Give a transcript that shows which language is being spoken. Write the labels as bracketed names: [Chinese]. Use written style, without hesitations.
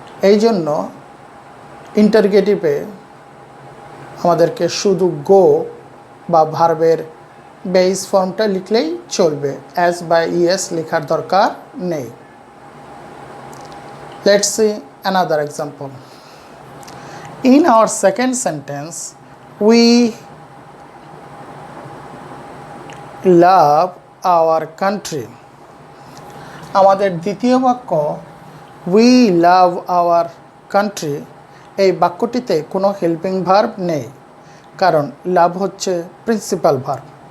[Bangla] এই জন্য ইন্টারগেটিভে আমাদেরকে শুধু গো বা ভার্বের বেস ফর্মটা লিখলেই চলবে, এস বা ইএস লেখার দরকার নেই। [English] Let's see another example. In our second sentence, we love our country. [Bangla] আমাদের দ্বিতীয় বাক্য [English] we love our country, [Bangla] এই বাক্যটিতে কোনো হেল্পিং ভার্ব নেই, কারণ লাভ হচ্ছে প্রিন্সিপাল ভার্ব।